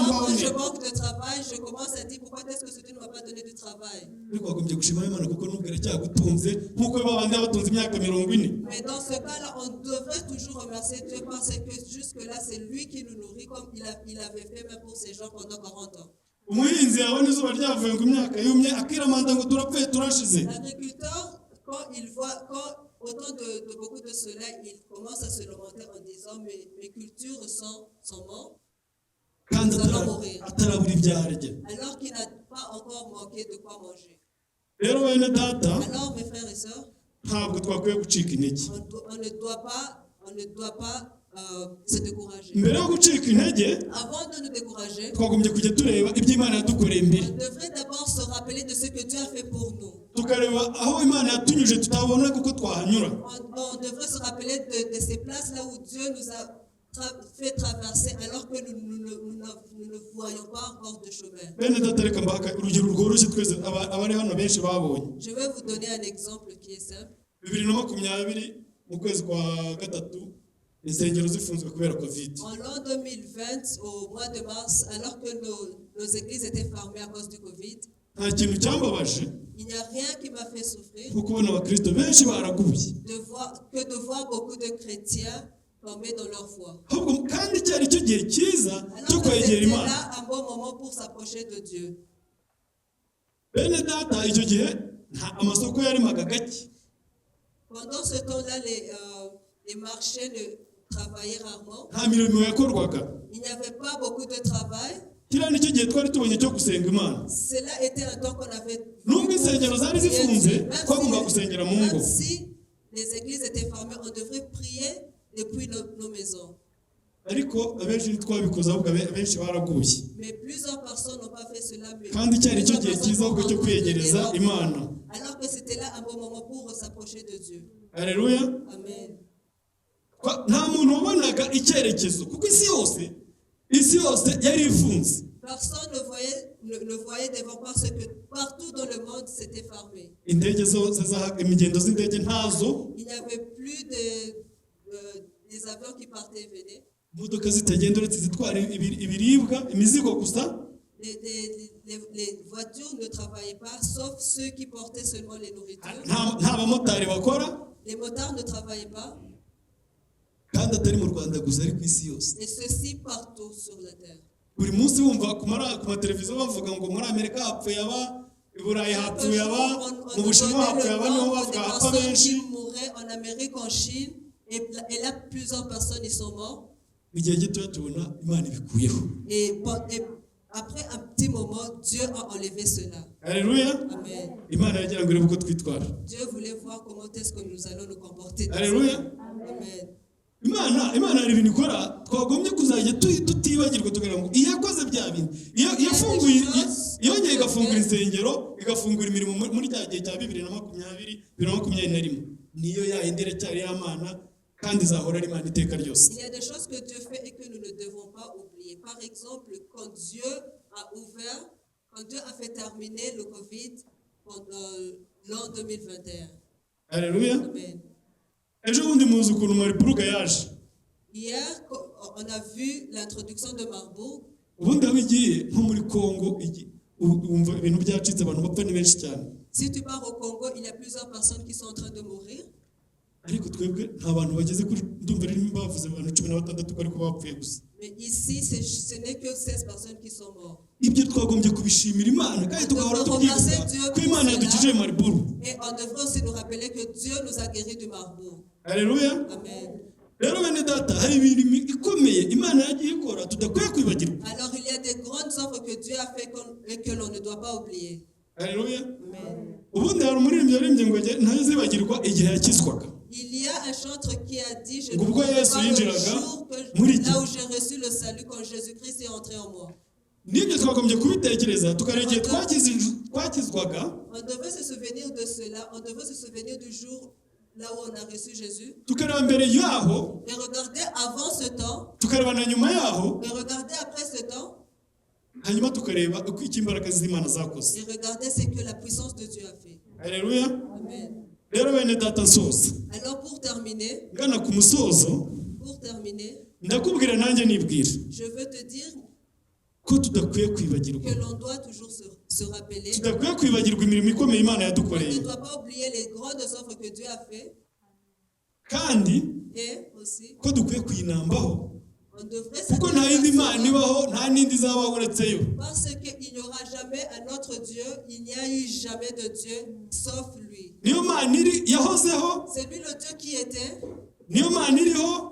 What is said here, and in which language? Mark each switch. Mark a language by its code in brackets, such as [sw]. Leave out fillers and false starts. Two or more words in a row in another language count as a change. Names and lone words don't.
[fr] Moi, [rw] mbabone. [fr] je manque de travail, je commence à dire pourquoi est-ce que Dieu ne m'a pas donné du travail. [rw] Ariko wagombye gushima Imana kuko nubwo iracyagutunze nk'uko babandi batunze imyaka 40. [fr] Mais dans ce cas-là, on devrait toujours remercier Dieu parce que jusque-là, c'est lui qui nous nourrit comme il avait fait même pour ces gens pendant 40 ans. [rw] Umuhinzi yabona izuba ryavuye ngo imyaka yumye akiramanda ngo turapfuye turashize. [fr] L'agriculteur, quand autant de beaucoup de soleil, il commence à se lamenter en disant mes cultures sont mortes. [rw] Kandi [fr] Nous allons mourir. [rw] atarabura ibyo arya. [fr] Alors qu'il n'a pas encore manqué de quoi manger. [rw] Rero bene data [fr] Alors, mes frères et sœurs, [rw] ntabwo twakwiye gucika intege. [fr] on ne doit pas se décourager. [rw] Mbere yo gucika intege [fr] Avant de nous décourager, [rw] twagombye kujya tureba ibyo Imana yadukoreye mbere. [fr] on devrait d'abord se rappeler de ce que Dieu a fait pour nous. [rw] Tukareba aho Imana yatunyuje tutabona kuko twahanyura. [fr] On devrait se rappeler de ces places-là où Dieu nous a fait traverser alors que nous ne voyons pas encore de chemin. [rw] Bene data reka mbaka urugero rworoshye twese abari hano benshi babonye. [fr] Je vais vous donner un exemple qui est simple. [rw] 2020 mu kwezi kwa gatatu insengero zifunzwe kubera Covid. [fr] En l'an 2020, au mois de mars, alors que nos églises étaient fermées à cause du Covid, [rw] Nta kintu cyambabaje [fr] il n'y a rien qui m'a fait souffrir [rw] nko kubona abakristo benshi baraguye. [fr] de voir beaucoup de chrétiens tomber dans leur foi. [rw] Ahubwo kandi cyari cyo gihe cyiza cyo [fr] Alors que [rw] kwegera [fr] c'était [rw] Imana. [fr] là un bon moment pour s'approcher de Dieu. [rw] Bene data icyo gihe nta amasoko yarimaga gake. [fr] Pendant ce temps-là, les marchés ne travaillaient rarement. [rw] Nta mirimo yakorwaga. [fr] Il n'y avait pas beaucoup de travail. [rw] Kiriya nicyo gihe twari tubonye cyo gusenga Imana. [fr] Cela était un temps qu'on avait. [rw] Nubwo insengero zari zifunze twagomba gusengera mu ngo. [fr] Même si les églises étaient fermées, on devrait prier depuis nos maisons. [rw] Ariko abenshi twabikoze ahubwo abenshi baraguye. [fr] Mais plusieurs personnes n'ont pas fait cela. [rw] Kandi cyari cyo gihe cyiza ahubwo cyo kwegereza Imana. [fr] Alors que c'était là un bon moment pour s'approcher de Dieu. Alléluia. Amen. [rw] Nta muntu wabonaga icyerekezo kuko isi yose yari ifunze. [fr] Personne ne voyait devant parce que partout dans le monde, c'était fermé. [rw] indege zo imigendo z'indege ntazo, [fr] Il n'y avait plus des avions qui partaient et venaient. [rw] imodoka zitagenda uretse zitwara ibiribwa imizigo gusa. [fr] Les voitures ne travaillaient pas, sauf ceux qui portaient seulement les nourritures. [rw] nta bamotari bakora, [fr] Les motards ne travaillaient pas, [rw] kandi atari mu Rwanda gusa ari ku isi yose. [fr] et ceci partout sur la terre. [rw] Buri munsi wumva ku mateleviziyo bavuga ngo muri Amerika hapfuye aba, i Burayi hapfuye aba, mu Bushinwa hapfuye aba, niho bavuga hapfa [fr] Des personnes [rw] benshi. [fr] qui mouraient en Amérique, en Chine, et là plusieurs personnes y sont mortes. [rw] Igihe gito tubona Imana ibikuyeho. [fr] Et après un petit moment, Dieu a enlevé cela. Alléluia. Amen. [rw] Imana yagira ngo irebe uko twitwara. [fr] Dieu voulait voir comment est-ce que nous allons nous comporter. Alléluia. Amen. [rw] Imana hari ibintu ikora twagombye kuzajya tutibagirwa tukagira ngo iyo yakoze bya bintu, iyo yafunguye, yongeye igafungura insengero, igafungura imirimo muri cya gihe cya 2020-2021, niyo yayindi iracyari y'Imana kandi izahora ari Imana iteka ryose. [fr] Il y a des choses que Dieu fait et que nous ne devons pas oublier. Par exemple, quand Dieu a fait terminer le Covid pendant l'an 2021. Alléluia. Amen. [rw] Ejo bundi muzi ukuntu Maripuruga yaje. [fr] Hier, on a vu l'introduction de Marbourg. [rw] Ubundi aho igiye nko muri Congo, wumva ibintu byacitse, abantu bapfa ni benshi cyane. [fr] Si tu pars au Congo, il y a plusieurs personnes qui sont en train de mourir. [rw] Ariko twebwe nta bantu bageze kuri, ndumva rero bavuze abantu 16 ko ariko bapfuye gusa. [fr] Mais ici, ce n'est que 16 personnes qui sont mortes. [rw] Ibyo twagombye kubishimira Imana kandi tugahora tubyibuka ko Imana yadukije Mariburu. [fr] Et on devrait aussi nous rappeler que Dieu nous a guéris du Marbourg. Alléluia. Amen. [rw] Rero bene data, hari ibintu ikomeye Imana yagiye ikora tudakwiye kwibagirwa. [fr] Alors il y a des grandes œuvres que Dieu a fait et que l'on ne doit pas oublier. Alléluia. Amen. [rw] Ubundi hari umuririmbyi yaririmbye ngo ntazibagirwa igihe yakizwaga. [fr] Il y a un chantre qui a dit, je ne [rw] Ubwo [fr] oublierai [rw] Yesu [fr] pas le [rw] yinjiraga [fr] jour [rw] muri [fr] là où j'ai reçu le salut, quand Jésus-Christ est entré en moi. [rw] Nibyo twagombye kubitekereza tukareba igihe twakizwaga. [fr] On devait se souvenir de cela, on devait se souvenir du jour là où on a reçu Jésus. [rw] Tukareba mbere yaho, [fr] Et regarder avant ce temps, [rw] tukareba na nyuma yaho, [fr] et regarder après ce temps, [rw] hanyuma tukareba uko imbaraga z'Imana zakoze. [fr] et regarder ce que la puissance de Dieu a fait. Alléluia. Amen. [rw] Rero bene data nsoza, [fr] Alors pour terminer, [rw] ngana ku musozo, ndakubwira nanjye nibwira [fr] je veux te dire [rw] ko tudakwiye kwibagirwa, [fr] que l'on doit toujours se rappeler, [rw] tudakwiye kwibagirwa imirimo ikomeye Imana [fr] on ne [rw] yadukoreye, [fr] doit pas oublier les grandes œuvres que Dieu a fait, [rw] kandi [fr] et aussi [rw] ko dukwiye kuyinambaho, [fr] on devrait [rw] kuko nta yindi Imana ibaho, nta n'indi izabaho uretse yo. [fr] parce qu'il n'y aura jamais un autre Dieu, il n'y a eu jamais de Dieu sauf lui. [rw] Niyo Mana iri yahozeho, [fr] C'est lui le Dieu qui était, [rw] niyo Mana iriho,